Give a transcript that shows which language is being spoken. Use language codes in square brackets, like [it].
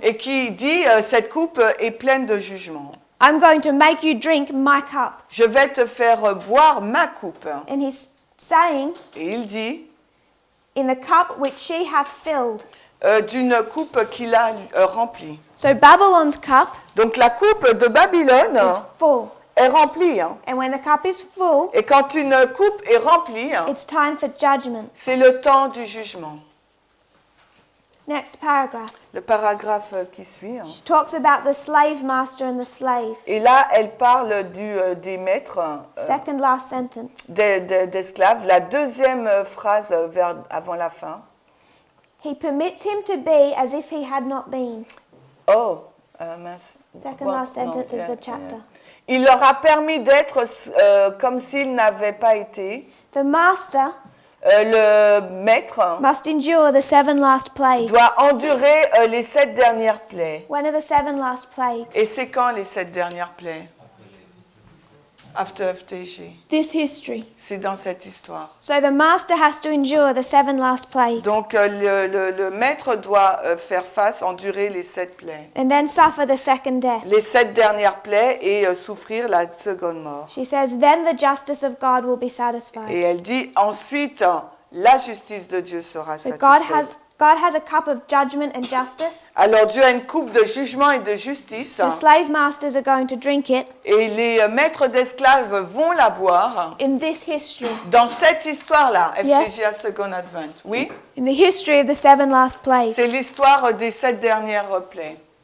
[fr] et qui dit cette coupe est pleine de jugement. [en] I'm going to make you drink my cup. [fr] Je vais te faire boire ma coupe. [en] And He's saying, [fr] Et il dit [en] in the cup which she hath filled. [fr] d'une coupe qu'il a remplie. [en] So Babylon's cup [fr] Donc la coupe de Babylone [en] is full. [fr] est remplie. [en] And when the cup is full, [fr] Et quand une coupe est remplie, [en] it's time for judgment. [fr] c'est le temps du jugement. [en] Next paragraph. [fr] Le paragraphe qui suit. [en] She talks about the slave master and the slave. [fr] Et là, elle parle des maîtres, [en] Second last sentence. [fr] d'esclaves. La deuxième phrase avant la fin. [en] He permits him to be as if he had not been. [fr] Oh, mince. [en] Second [fr] Quoi? [en] last sentence [fr] Non, [en] of the chapter. [fr] Il leur a permis d'être comme s'ils n'avaient pas été. [en] The master [fr] Le maître [en] must endure the 7 last plagues. [fr] doit endurer les 7 dernières plaies. [en] When are the 7 last plagues? [fr] Et c'est quand les 7 dernières plaies? [en] After FTG. This history. [fr] C'est dans cette histoire. [en] So the master has to endure the 7 last plagues [fr] Donc le maître doit faire face, endurer les 7 plaies. [en] and then suffer the second death. [fr] Les 7 dernières plaies et souffrir la seconde mort. [en] She says, then the justice of God will be satisfied. [fr] Et elle dit ensuite la justice de Dieu sera [en] So [fr] satisfaite. [en] God has a cup of judgment and justice. [fr] Alors Dieu a une coupe de jugement et de justice [en] The slave masters are going to drink it [fr] et les maîtres d'esclaves vont la boire [en] in this history, [fr] dans cette histoire-là, [en] Yes. FTGA Second Advent. [fr] Oui, [en] in the history of the 7 last plagues. [fr] c'est l'histoire des 7 dernières plaies.